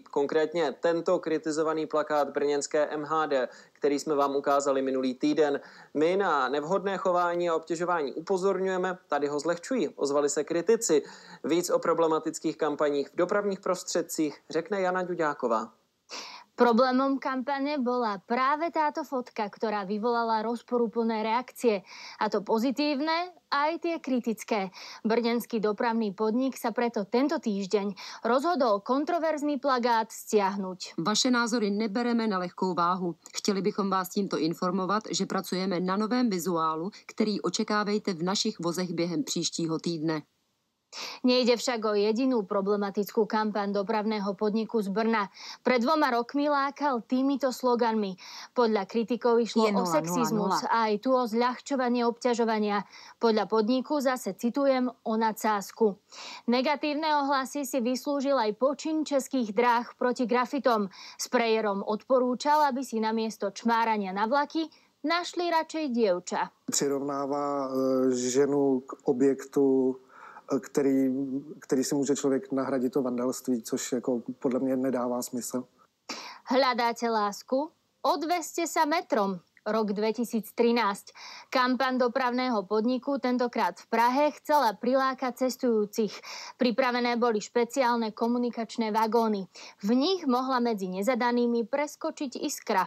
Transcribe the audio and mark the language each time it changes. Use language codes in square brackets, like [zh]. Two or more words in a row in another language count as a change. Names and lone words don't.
[cs] Konkrétně tento kritizovaný plakát brněnské MHD, který jsme vám ukázali minulý týden. My na nevhodné chování a obtěžování upozorňujeme, tady ho zlehčují, ozvali se kritici. Víc o problematických kampaních v dopravních prostředcích řekne Jana Ďuďáková. [sk] Problémom kampane bola práve táto fotka, ktorá vyvolala rozporuplné reakcie. A to pozitívne, aj tie kritické. Brněnský dopravný podnik sa preto tento týždeň rozhodol kontroverzný plagát stiahnuť. [cs] Vaše názory nebereme na lehkou váhu. Chtěli bychom vás tímto informovat, že pracujeme na novém vizuálu, který očekávejte v našich vozech během příštího týdne. [sk] Nejde však o jedinú problematickú kampaň dopravného podniku z Brna. Pred 2 rokmi lákal týmito sloganmi. Podľa kritikov išlo o sexizmus a aj tu o zľahčovanie obťažovania. Podľa podniku zase citujem o nadsázku. Negatívne ohlasy si vyslúžil aj počin Českých dráh proti grafitom. Sprejerom odporúčal, aby si namiesto čmárania na vlaky našli radšej dievča. [cs] Přirovnává ženu k objektu, který si může člověk nahradit to vandalství, což jako podle mě nedává smysl. [sk] Hľadáte lásku? Odvezte sa metrom. Rok 2013. Kampaň dopravného podniku, tentokrát v Prahe, chcela prilákať cestujúcich. Pripravené boli špeciálne komunikačné vagóny. V nich mohla medzi nezadanými preskočiť iskra.